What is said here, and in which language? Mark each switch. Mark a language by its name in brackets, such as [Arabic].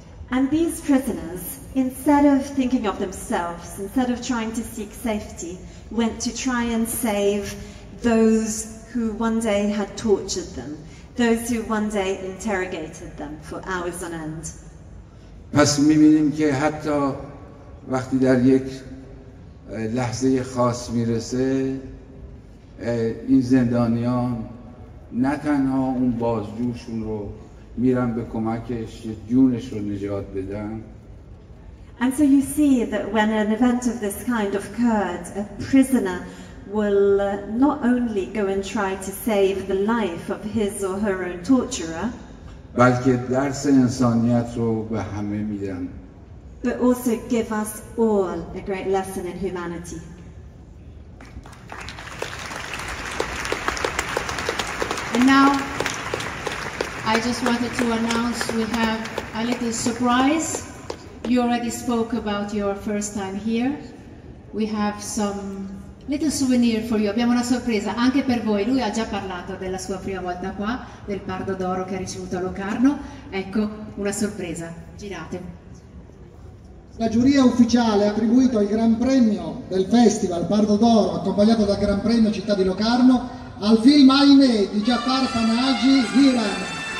[English] And these prisoners, instead of thinking of themselves, instead of trying to seek safety, went to try and save those who one day had tortured them, those who one day interrogated them for hours on end. [Persian] پس می‌بینیم که حتی وقتی در یک لحظه خاص میرسه، این زندانیان نه تنها اون بازجوشون رو میرن به کمکش جونش رو نجات بدن. [English] And so you see that when an event of this kind occurred, a prisoner will not only go and try to save the life of his or her own torturer, [Persian] بلکه درس انسانیت رو به همه میدن. [English] but also give us all a great lesson in humanity. And now, I just wanted to announce we have a little surprise. You already spoke about your first time here. We have some little souvenir for you. [Italian] Abbiamo una sorpresa anche per voi. Lui ha già parlato della sua prima volta qua, del Pardo d'Oro che ha ricevuto a Locarno. Ecco, una sorpresa. Girate. La giuria ufficiale ha attribuito il Gran Premio del Festival Pardo d'Oro, accompagnato dal Gran Premio Città di Locarno, al film Ahimè di Jafar Panahi, Iran.